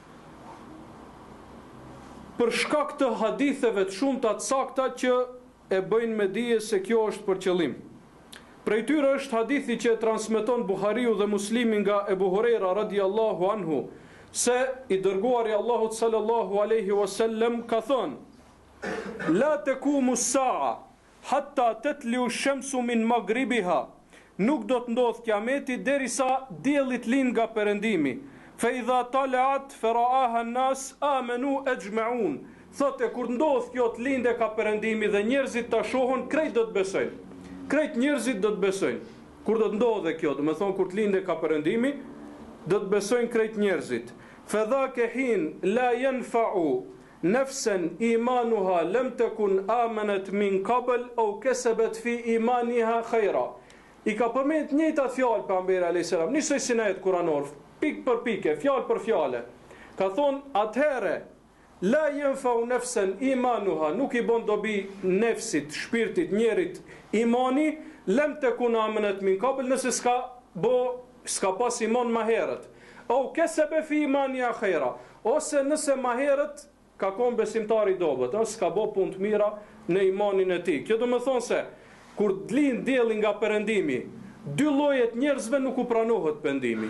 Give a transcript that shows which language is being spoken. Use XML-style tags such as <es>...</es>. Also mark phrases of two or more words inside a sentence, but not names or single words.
<sq>Për shkak të haditheve të shumta të sakta që e bëjnë me dije se kjo është për qëllim. Prej tyre është hadithi që e transmeton Buhariu dhe Muslimi nga Ebu Hurajra</sq> <ar>رضي الله عنه,</ar> <sq>se i dërguari Allahut</sq> <ar>صلى الله عليه وسلم</ar> <sq>ka thënë:</sq> <ar>لا تقوم الساعة حتى تطلع الشمس من مغربها.</ar> <sq>Nuk do të ndodh kiameti derisa dielli të lind nga perëndimi.</sq> <ar>فإذا طلعت فرآها الناس آمنوا أجمعون.</ar> <sq>Thotë kur ndodh kjo të lindë ka perëndimi dhe njerëzit ta shohin, krejt do të besojnë. Krejt njerëzit do të besojnë. Kur do të ndodhe kjo, do të thonë kur të lindë ka perëndimi, do të besojnë krejt njerëzit.</sq> <ar>فذاك حين لا ينفع نفسا إيمانها لم تكن آمنت من قبل أو كسبت في إيمانها خيرا.</ar> <sq>I ka përmend njëjtat fjalë pejgamberi</sq> <ar>عليه السلام,</ar> <sq>nisoj si në ajet kuranor, pik për pike, fjalë për fjalë. Ka thonë atëherë</sq> <ar>لا ينفع نفسا إيمانها,</ar> <sq>nuk i bën dobi nefsit, shpirtit, njerit imani,</sq> <ar>لم تكن آمنت من قبل,</ar> <sq>nëse s'ka pas iman më herët.</sq> <ar>أو كسبت في إيمانها خيرا,</ar> <sq>ose nëse më herët ka qenë besimtar i dobët, ose ka bë punë të mira në imanin e tij. Kjo do të thonë se kur lind dielli nga perëndimi, dy llojet njerëzve nuk u pranohet pendimi.</sq>